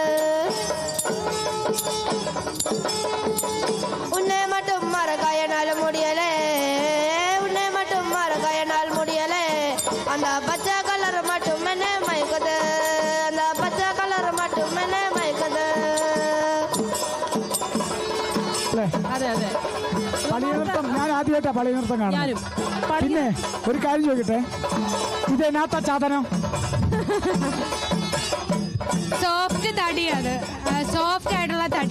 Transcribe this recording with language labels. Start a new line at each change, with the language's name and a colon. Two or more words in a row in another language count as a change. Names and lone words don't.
Tamil: உன்னை மட்டும் மறக்க என்னால் முடியலே, உன்னை மட்டும் மறக்க என்னால் முடியலே. அந்த பச்சை கலர் மட்டும் என்ன மயக்குது, அந்த பச்சை கலர் மட்டும் என்ன மயக்குது.
Malayalam: അതെ അതെ, പളി നൃത്തം ഞാൻ ആദ്യമായിട്ടാ പളി നൃത്തം കാണുന്നത്. പിന്നെ ഒരു കാര്യം ചോദിക്കട്ടെ, ഇത് എന്നാത്ത സാധനം? സോഫ്റ്റ് തടിയാണ്, സോഫ്റ്റ് ആയിട്ടുള്ള തടി.